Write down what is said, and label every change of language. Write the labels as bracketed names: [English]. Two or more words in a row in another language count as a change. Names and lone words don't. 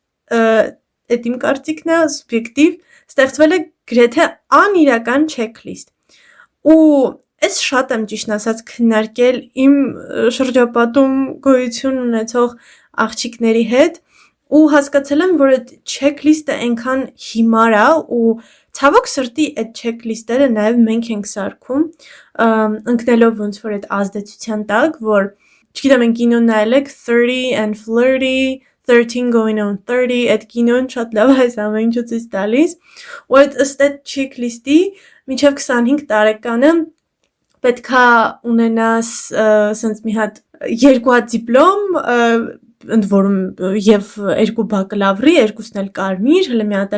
[Armenian] այդ իմ կարծիքն է, սուբյեկտիվ, ստեղծվել է գրեթե անիրական checklist։ Ու ես շատ եմ ճիշտ ասած քննարկել իմ շրջապատում գոյություն ունեցող աղջիկների հետ ու հասկացել եմ, որ այդ checklist-ը այնքան հիմար է ու ցավոք սրտի այդ checklist-երը նաև մենք ենք սարքում, ընկնելով ոնց որ այդ ազդեցության տակ, որ չգիտեմ են կինոն նայել եք 30 and flirty 13 going on 30 այդ կինոն շատ լավ է այս ամեն ինչը ցույց տալիս ու ըստ այդ checklist-ի մինչև 25 տարեկանը պետքա ունենաս սենց մի հատ երկու հատ դիպլոմ, ընդ որում եւ երկու բակալավրի, երկուսն էլ կարմիր, հələ մի հատ